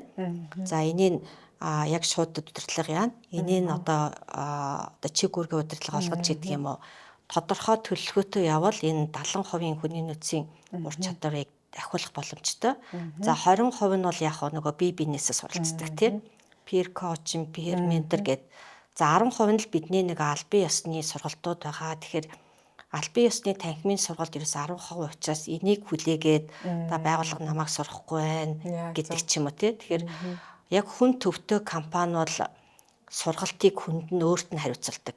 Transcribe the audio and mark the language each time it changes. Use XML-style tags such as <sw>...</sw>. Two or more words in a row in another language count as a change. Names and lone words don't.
<mn>За энийг яг шууд удирдлага яана. Энийг одоо чиг үүргийн удирдлага олгож гэдэг юм уу. Тодорхой төлөвлөгөөтэй явбал энэ 70% хүний нөөцийн ур чадварыг ахиулах боломжтой. За 20% нь бол яг нөгөө бие биенээсээ суралцдаг тийм.</mn> <en>Peer coaching, peer mentor гэдэг.</en> <mn>За 10% нь л бидний нэг албан ёсны сургалтууд байгаа. Тэгэхээр албан ёсны танхимын сургалт ерөөс 10% учраас энийг хүлээгээд та байгууллага намайг сурахгүй байна гэдэг ч юм уу тийм. Тэгэхээр яг хүн төвтэй компани бол сургалтыг хүнд нь өөрт нь хариуцалдаг.</mn>